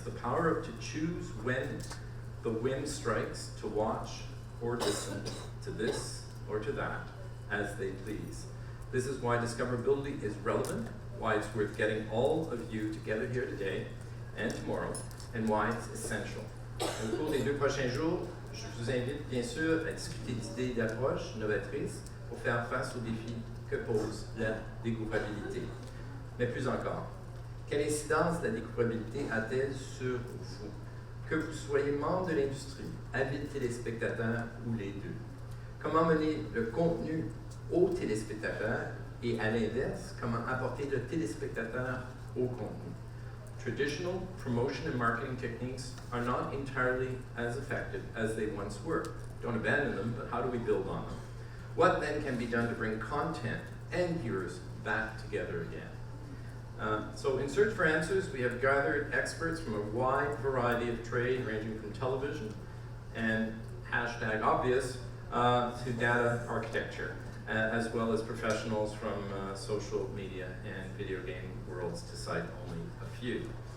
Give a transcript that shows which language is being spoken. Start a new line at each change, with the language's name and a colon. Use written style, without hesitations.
English: The power to choose when the wind strikes to watch or listen to this or to that as they please. This is why discoverability is relevant, why it's worth getting all of you together here today and tomorrow, and why it's essential.
French: Au cours des 2 prochains jours, je vous invite bien sûr à discuter d'idées et d'approches novatrices pour faire face aux défis que pose la découvrabilité. Mais plus encore, quelle incidence la découvrabilité a-t-elle sur vous? Que vous soyez membre de l'industrie, avide téléspectateur ou les deux. Comment mener le contenu aux téléspectateurs et à l'inverse, comment apporter le téléspectateur au contenu.
English: Traditional promotion and marketing techniques are not entirely as effective as they once were. Don't abandon them, but how do we build on them? What then can be done to bring content and viewers back together again? So in search for answers, we have gathered experts from a wide variety of trade, ranging from television and #obvious to data architecture, as well as professionals from social media and video game worlds, to cite only a few.